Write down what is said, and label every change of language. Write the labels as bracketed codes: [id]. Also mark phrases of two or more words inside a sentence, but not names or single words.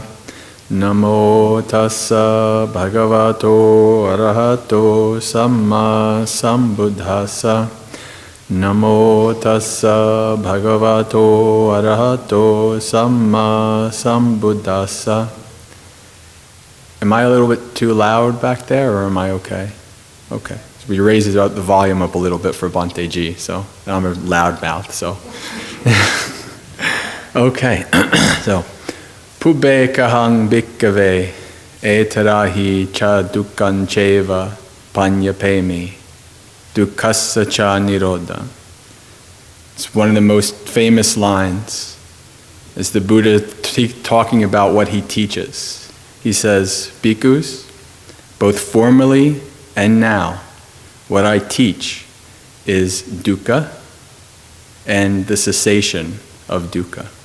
[pi] Namo tassa bhagavato arahato samma sambuddhassa. Namo tassa bhagavato arahato samma sambuddhassa. [en] Am I a little bit too loud back there, or am I okay? Okay. So we raise the volume up a little bit for Bhante Ji, so I'm a loud mouth, so. Okay. So, [pi] Pubbe kahang bhikkave etarahi cha dukkhan cheva panyapemi dukkhassa cha nirodha. [en] It's one of the most famous lines. Is the Buddha talking about what he teaches. He says, bhikkhus, both formerly and now, what I teach is dukkha and the cessation of dukkha.